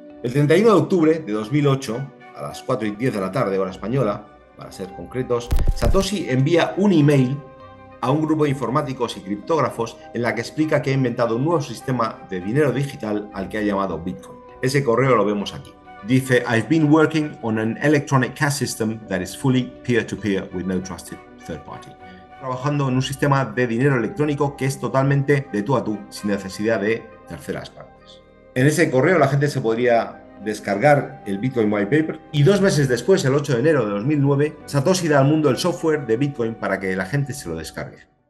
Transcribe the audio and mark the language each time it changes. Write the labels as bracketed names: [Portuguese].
[Spanish] El 31 de octubre de 2008, a las 4:10 de la tarde, hora española, para ser concretos, Satoshi envía un email a un grupo de informáticos y criptógrafos en la que explica que ha inventado un nuevo sistema de dinero digital al que ha llamado Bitcoin. Ese correo lo vemos aquí. Dice: [English] I've been working on an electronic cash system that is fully peer-to-peer with no trusted third party. [Spanish] Trabajando en un sistema de dinero electrónico que es totalmente de tú a tú, sin necesidad de terceras partes. En ese correo la gente se podría descargar el Bitcoin White Paper y 2 meses después, el 8 de enero de 2009, Satoshi da al mundo el software de Bitcoin para que la gente se lo descargue.